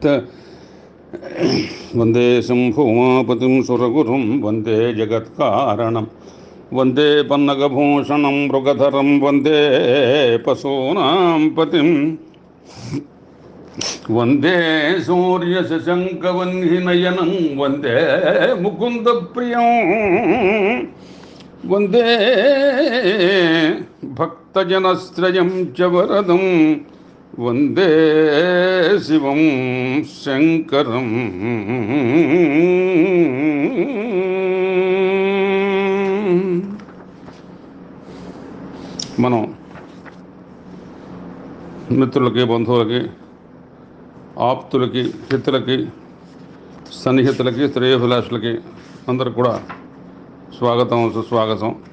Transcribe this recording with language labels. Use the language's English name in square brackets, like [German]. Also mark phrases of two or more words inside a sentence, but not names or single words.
[Sanskrit] वन्दे शम्भुमापतिं सुरगुरुं वन्दे जगत्कारणं वन्दे पन्नगभूषणं मृगधरं वन्दे पशूनां पतिं वन्दे सूर्यशशङ्कवह्निनयनं वन्दे मुकुन्दप्रियं वन्दे भक्तजनश्रयं च वरदं वन्दे शिवं शङ्करम्। [Telugu] మనం మిత్రులకి బంధువులకి ఆప్తులకి హితులకి సన్నిహితులకి శ్రేయోభిలాషులకి అందరికి కూడా స్వాగతం సుస్వాగతం.